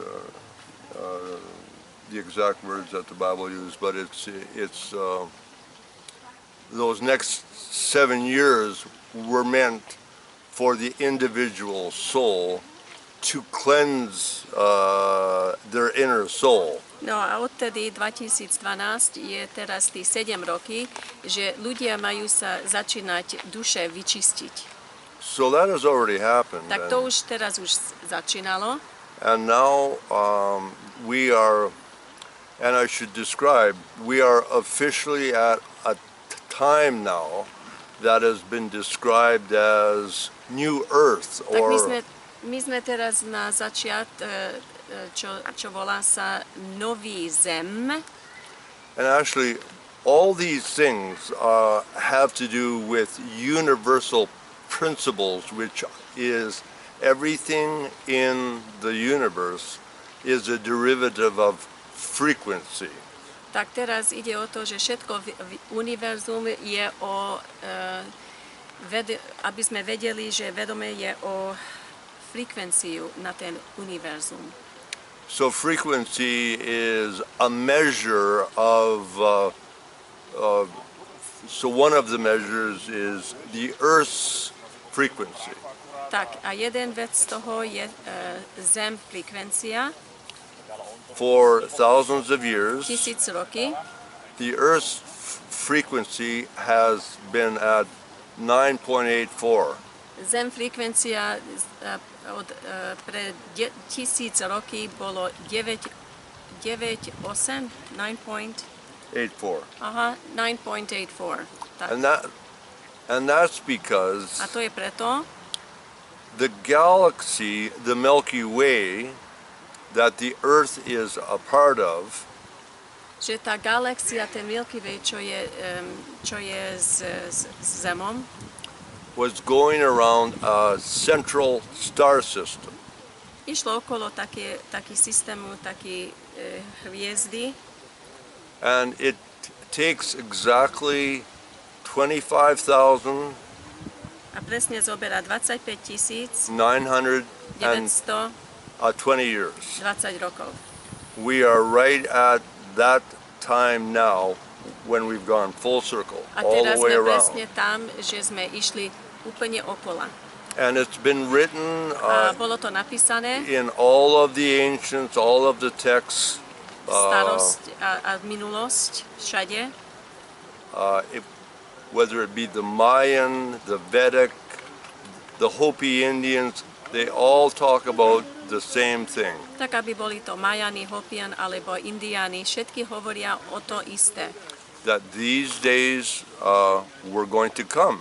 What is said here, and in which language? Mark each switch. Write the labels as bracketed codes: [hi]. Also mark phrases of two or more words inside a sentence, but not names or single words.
[en] the exact words that the Bible used, but it's those next 7 years were meant for the individual soul to cleanse their inner soul. [sk] No a odtedy 2012 je teraz tých 7 roky, že ľudia majú sa začínať duše vyčistiť. [en] So that has already happened. [sk] Tak to už teraz začínalo. [en] And now we are, and I should describe, we are officially at a time now that has been described as New Earth, or [sk] my sme teraz na začiat, čo volá sa Nový zem. [en] And actually, all these things have to do with universal principles, which is everything in the universe is a derivative of frequency. [sk] Tak teraz ide o to, že všetko v univerzum je o, aby sme vedeli, že vedomie je o frekvenciu na ten univerzum. [en] So frequency is a measure of So one of the measures is the Earth's frequency. [sk] Tak a jeden vec z toho je Zem frekvencia. [en] For thousands of years, [sk] 1000 roky. [en] the Earth's frequency has been at 9.84. [sk] Zem frekvencia pre 1000 roky bolo 9.8, 84. Aha, 9.84. Tak. [en] And that's because [sk] A to je preto, [en] the galaxy, the Milky Way, that the Earth is a part of, [sk] že tá galaxia, ten Milky Way, čo je s Zemom, [en] was going around a central star system. [sk] išlo okolo taký systému, taký hviezdy. [en] And it takes exactly 25,920 [sk] A presne zoberá 25 920 [en] years. [sk] rokov. [en] We are right at that time now when we've gone full circle, [sk] A [en] all [sk] teraz [en] the way [sk] sme [en] around. [sk] presne tam, že sme išli úplne okolo. [en] And it's been written [sk] A bolo to napísané, [en] in all of the ancients, all of the texts, [sk] starosť a minulosť, všade. [en] Whether it be the Mayan, the Vedic, the Hopi Indians, they all talk about the same thing. [sk] Tak aby boli to Majani, Hopian alebo Indiáni, všetky hovoria o to isté. [en] That these days were going to come.